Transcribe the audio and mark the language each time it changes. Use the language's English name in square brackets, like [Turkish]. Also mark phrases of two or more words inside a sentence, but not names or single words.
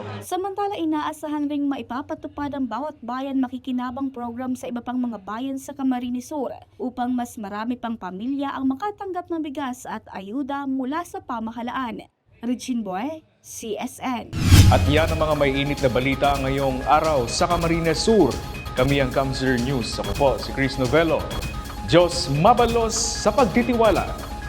[Filipino] Samantala, inaasahan ring maipapatupad ang Bawat Bayan Makikinabang program sa iba pang mga bayan sa Camarines Sur upang mas marami pang pamilya ang makatanggap ng bigas at ayuda mula sa pamahalaan. Regine Boy, CSN. At yan ang mga may init na balita ngayong araw sa Camarines Sur. Kami ang Camzer News. Ako po si Chris Novello. [Bikol] Diyos mabalos sa pagtitiwala.